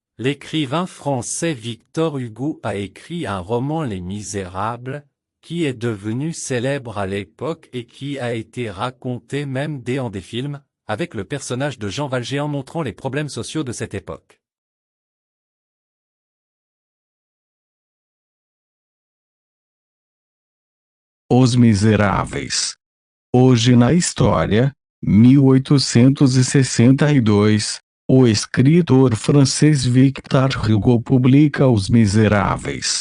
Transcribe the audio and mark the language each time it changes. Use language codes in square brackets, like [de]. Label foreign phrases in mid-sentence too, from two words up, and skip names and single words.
[fr] L'écrivain français Victor Hugo a écrit un roman Les Misérables, qui est devenu célèbre à l'époque et qui a été raconté même dans des films, avec le personnage de Jean Valjean montrant les problèmes sociaux de cette époque. [pt] Os Miseráveis. Hoje na história, 1862, o escritor francês Victor Hugo publica Os Miseráveis.